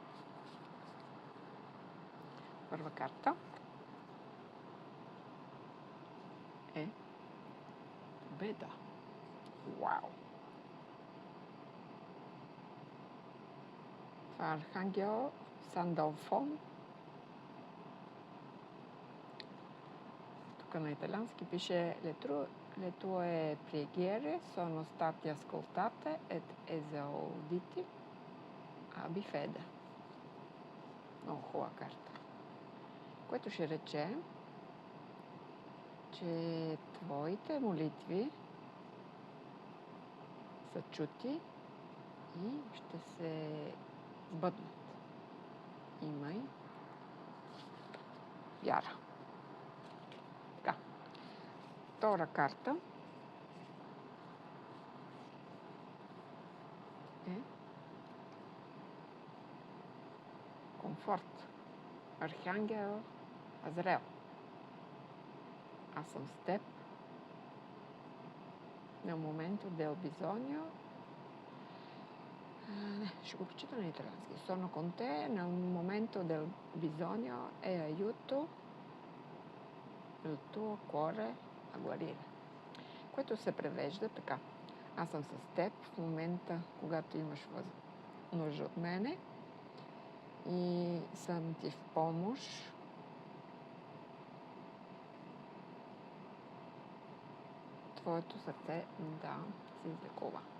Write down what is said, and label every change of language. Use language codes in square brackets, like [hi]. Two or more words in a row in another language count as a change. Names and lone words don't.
[bg] Първа карта е победа. Вау! Това е архангел Сандалфон. Тук на италиански пише [it] le tue preghiere sono state ascoltate et esaudite abbi fede. [bg] Много хубава карта. Което ще рече, че твоите молитви са чути и ще се сбъднат. Имай вяра. Така. Втора карта е комфорт. Архангел Азраел. Аз съм с теб. [it] Nel momento del bisogno. [bg] Ще го прочита на италиански. [it] Sono con te nel momento del bisogno e aiuto il tuo cuore a guarire. [bg] Което се превежда така. Аз съм с теб в момента, когато имаш нужда от мене и съм ти в помощ. Твоето сърце да се излекува.